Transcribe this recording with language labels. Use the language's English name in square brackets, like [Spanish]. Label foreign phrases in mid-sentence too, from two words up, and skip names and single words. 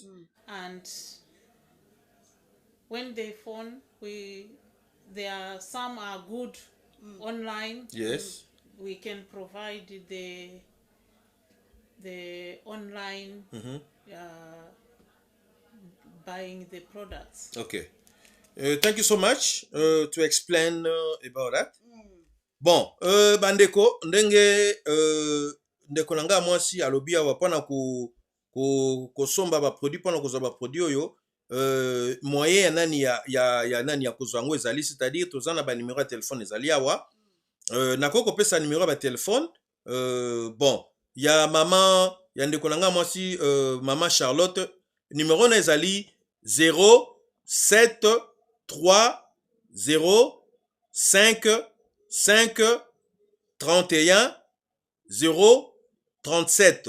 [English] And when they phone, some are good online. Yes, we can provide the online buying the products. Okay. Thank you so much to explain about that. [Lingala] Bon, bandeko ndeko nanga mwasi alobi awa pona ko somba ba produit pona ko ba produit oyo moyen ya nani ya nani ya kozwa ngo ezali, [French] c'est-à-dire [Lingala] tozana ba numéro ya téléphone ezali awa nakoko pesa numéro ya téléphone bon ya mama ya ndeko nanga mwasi mama Charlotte numéro na ezali 073 0 5 5 31 0 37.